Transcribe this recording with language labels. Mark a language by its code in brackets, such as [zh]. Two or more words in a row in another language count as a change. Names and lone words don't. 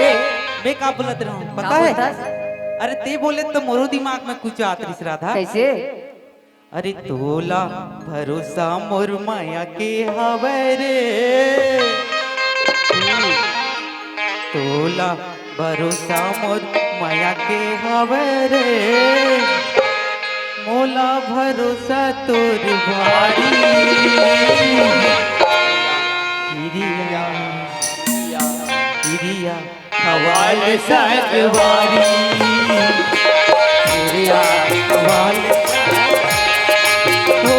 [hne] मैं का बोलत रहा हूँ पता का है? बोलता? अरे ते बोले तो मोरो दिमाग में कुछ आत रही राधा। कैसे? अरे तोला भरोसा मोर माया के हवे रे, तोला भरोसा मोर माया के हवे रे, मोला भरोसा तोर भारी हिरिया हिरिया खवाल सगवारी हिरिया खवाल हो